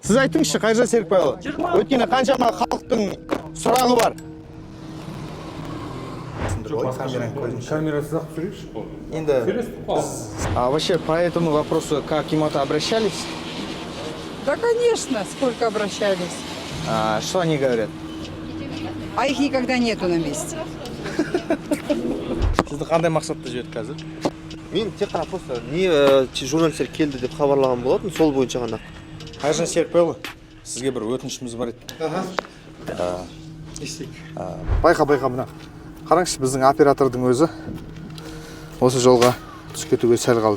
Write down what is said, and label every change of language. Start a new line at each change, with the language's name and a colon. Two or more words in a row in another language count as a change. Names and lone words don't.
Kazakh: Сіз айтыңызшы, Қайыржан Серікбайұлы. Өйткені қаншама халықтың сұрағы бар. Камерасыз ақ түсірейікші.
Russian: Енді вообще по этому вопросу к кем-то обращались? Да, конечно, сколько обращались. Что они говорят? А их никогда нету на месте.
Kazakh: Сізді қандай мақсатта жүреді қазір? Мен тек қана
Russian: просто не
Kazakh: журналистер келді деп хабарлаған болатын, сол бойынша ғана. Қайыржан Серікбайұлы, сізге бір өтінішіміз бар еді. Байқа мына. Қараңызшы, біздің оператордың өзі осы жолға түсіп кетуге сәл қалды.